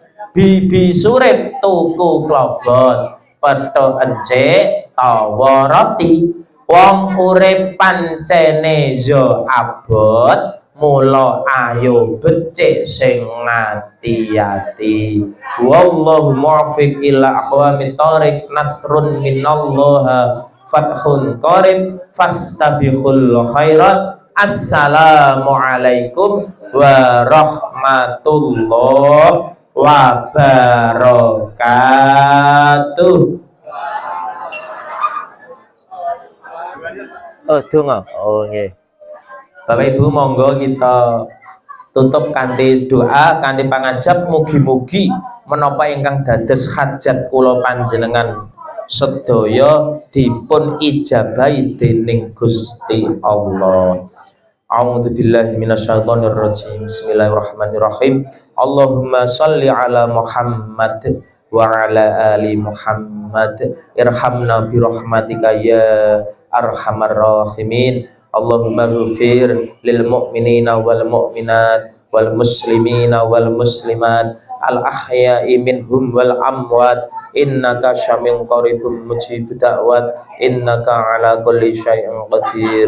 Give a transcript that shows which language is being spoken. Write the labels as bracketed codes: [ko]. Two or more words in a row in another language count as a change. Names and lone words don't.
[jv] Bibi surip tuku klobot petuk encik tawa roti. Wong urip pancene yo abot, mula ayo becik sing ngati-ati. [ar] والله الموفق إلى أقوم الطريق, نصر من الله وفتح قريب فاستبقوا الخيرات. السلام عليكم ورحمة الله وبركاته. [jv] Oh, donga. Oh, nggih. Bapak Ibu monggo kita tutup kanthi doa, kanthi pangajap mugi-mugi menapa ingkang dados hajat kula panjenengan sedaya dipun ijabahi dening Gusti Allah. [ar] أعوذ بالله من الشيطان الرجيم بسم الله الرحمن الرحيم. اللهم صل على محمد وعلى آل محمد. ارحمنا برحمتك يا أرحم الراحمين. اللهم اغفر للمؤمنين والمؤمنات والمسلمين والمسلمات الأحياء منهم والأموات إنك سميع قريب مجيب الدعوات إنك على كل شيء قدير.